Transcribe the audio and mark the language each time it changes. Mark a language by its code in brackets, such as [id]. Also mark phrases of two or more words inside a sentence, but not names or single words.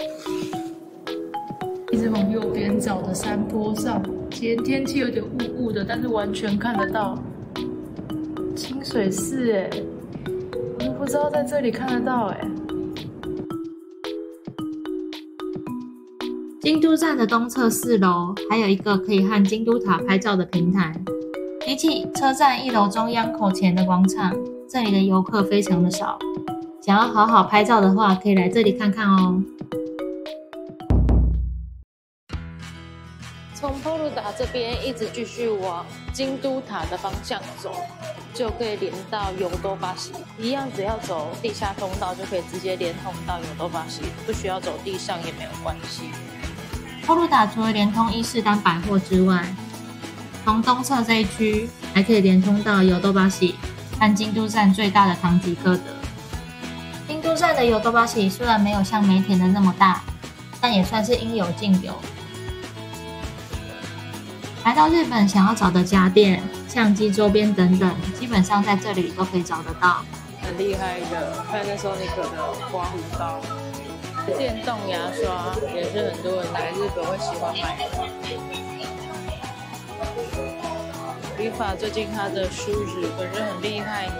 [zh] 一直往右邊找的山坡上，今天天氣有點霧霧的，但是完全看得到清水寺我都不知道在這裡看得到京都站的東側4樓還有一個可以和京都塔拍照的平台。比起車站1樓中央口前的廣場，這裡的遊客非常的少。想要好好拍照的話，可以來這裡看看哦。從波魯達這邊一直繼續往京都塔的方向走，就可以連到ヨドバシ。一樣，只要走地下通道就可以直接連通到ヨドバシ，不需要走地上也沒有關係。波魯達除了連通伊勢丹百貨之外，從東側這一區還可以連通到ヨドバシ和京都站最大的唐吉訶德。京都站的ヨドバシ雖然沒有像梅田的那麼大，但也算是應有盡有。來到日本想要找的家電、相機周邊等等，基本上在這裡都可以找得到。很厲害的 Panasonic 的刮鬍刀，電動牙刷也是很多人來日本會喜歡買的。Rifa 最近它的梳子本身很厲害的。